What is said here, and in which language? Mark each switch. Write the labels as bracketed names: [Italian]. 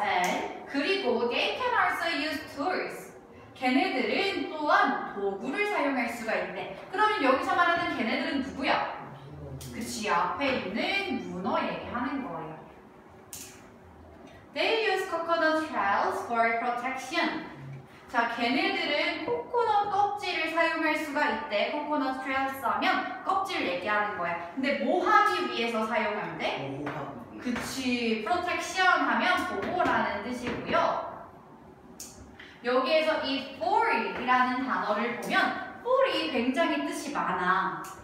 [English] And [Korean] 그리고 [English] they can also use tools. [Korean] 걔네들은 또한 도구를 사용할 수가 있대. 그러면 여기서 말하는 걔네들은 누구야? 그치, 앞에 있는 문어 얘기하는 거예요. [English] They use coconut shells for protection. [Korean] 자, 걔네들은 코코넛 껍질을 사용할 수가 있대. 코코넛 shells 하면 껍질 얘기하는 거야. 근데 뭐 하기 위해서 사용한대? 그치. protection 하면 보호라는 뜻이고요. 여기에서 이 for이라는 단어를 보면 for이 굉장히 뜻이 많아.